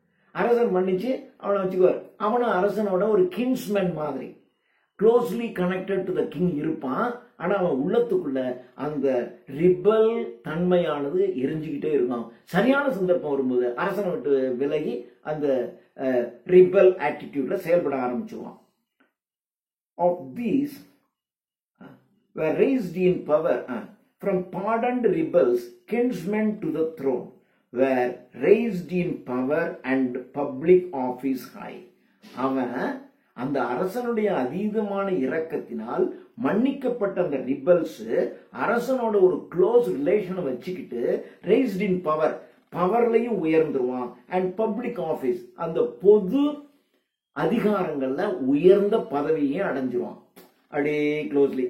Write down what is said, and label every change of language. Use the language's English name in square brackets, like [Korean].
[Tamil] அரசன் மன்னிச்சு அவனை வச்சுக்குவார். அவனும் அரசனோட ஒரு கிங்ஸ்மேன் மாதிரி [English] closely connected to the king [Tamil] இருப்பான். ஆனா அவன் உள்ளத்துக்குள்ள அந்த ரிபல் தன்மையானது எரிஞ்சுக்கிட்டே இருக்கும். சரியான சந்தர்ப்பம் வரும்போது அரசனை விட்டு விலகி அந்த ரிபல் ஆட்டிடியூட்ல செயல்பட ஆரம்பிச்சுவான். [English] Of these were raised in power from pardoned rebels, kinsmen to the throne were raised in power and public office high. [Tamil] அவன் அந்த அரசனுடைய அதீதமான இரக்கத்தினால் மன்னிக்கப்பட்ட அந்த ரிபல்ஸ் அரசனோட ஒரு க்ளோஸ் ரிலேஷனை வச்சுக்கிட்டு [English] raised in power, [Tamil] பவர்லையும் உயர்ந்துருவான். [English] and public office, [Tamil] அந்த பொது அதிகாரங்கள்ல உயர்ந்த பதவியை அடைஞ்சிருவான் அப்படியே க்ளோஸ்லி.